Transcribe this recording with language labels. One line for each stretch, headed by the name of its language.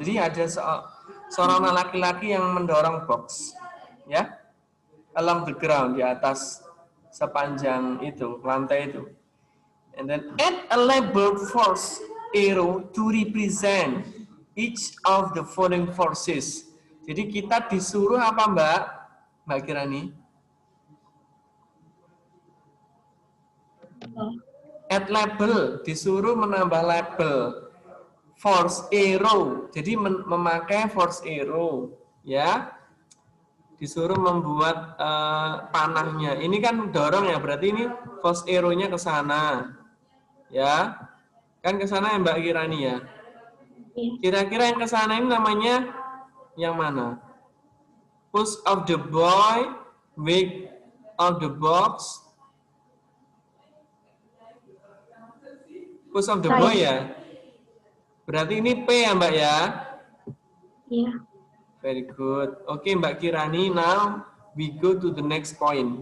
Indonesian: Jadi ada seorang laki-laki yang mendorong box, ya,
English: along the ground,
Indonesian: di atas sepanjang itu lantai itu.
English: And then add a labeled force arrow to represent each of the following forces.
Indonesian: Jadi kita disuruh apa Mbak Kirani?
English: Add label,
Indonesian: disuruh menambah label. Force arrow, jadi memakai force arrow, ya. Disuruh membuat panahnya. Ini kan dorong ya, berarti ini force arrow-nya ke sana. Ya. Kan ke sana ya Mbak Kirani ya. Kira-kira yang ke sana ini namanya yang mana?
English: Push of the boy, weight of the box. Push of the boy
Indonesian: ya. Berarti ini P ya Mbak ya? Iya.
English: Very good. Oke Mbak Kirani, now we go to the next point.